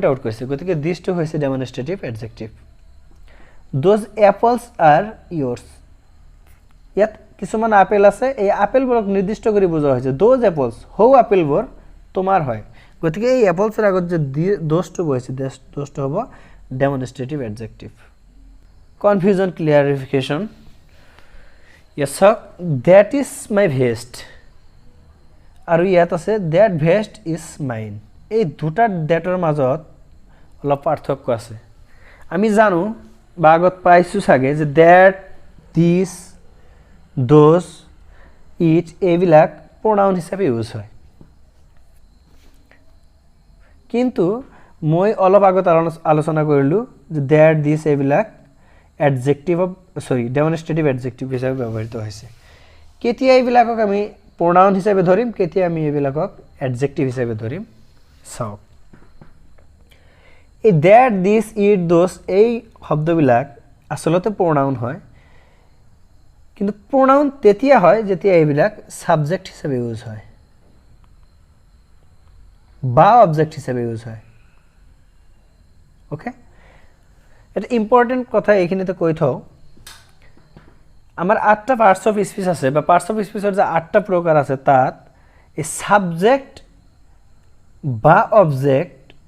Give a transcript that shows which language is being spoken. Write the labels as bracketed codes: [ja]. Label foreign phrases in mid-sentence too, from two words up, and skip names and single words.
[as] আউট কৰিছে গতিকে দিছটো হৈছে [en] demonstrative adjective those apples are yours [as] ইয়াত কিছুমান আপেল আছে এই আপেলবোৰক নিৰ্দিষ্ট কৰি বুজোৱা হৈছে [en] those apples [as] হৌ আপেলবোৰ তোমাৰ হয় গতিকে এই এপলছৰ আগত যে দোজটো বহিছে দোজটো হ'ব [en] demonstrative adjective confusion clarification [as] ইয়াত চাওক [en] that is my vest [as] আৰু ইয়াত আছে [en] that vest is mine [as] এই দুটা দ্যাটৰ মাজত অলপ পাৰ্থক্য আছে আমি জানো বা আগত পাইছোঁ চাগে যে [en] that this those it [as] এইবিলাক প্ৰনাউন হিচাপে ইউজ হয় কিন্তু মই অলপ আগত আলোচনা কৰিলোঁ যে [en] that this [as] এইবিলাক [en] adjective demonstrative adjective [as] হিচাপে ব্যৱহৃত হৈছে কেতিয়া এইবিলাকক আমি প্ৰনাউন হিচাপে ধৰিম কেতিয়া আমি এইবিলাকক এডজেক্টিভ হিচাপে ধৰিম চাওক এই [en] that this it those [as] এই শব্দবিলাক আচলতে প্ৰনাউন হয় কিন্তু প্ৰনাউন তেতিয়া হয় যেতিয়া এইবিলাক ছাবজেক্ট হিচাপে ইউজ হয় বা অবজেক্ট হিচাপে ইউজ হয় ওকে এটা ইম্পৰ্টেণ্ট কথা এইখিনিতে কৈ থওঁ আমাৰ 8টা [en] parts of speech [as] আছে বা [en] parts of speech [as] যে 8টা প্ৰকাৰ আছে তাত এই ছাবজেক্ট বা অবজেক্ট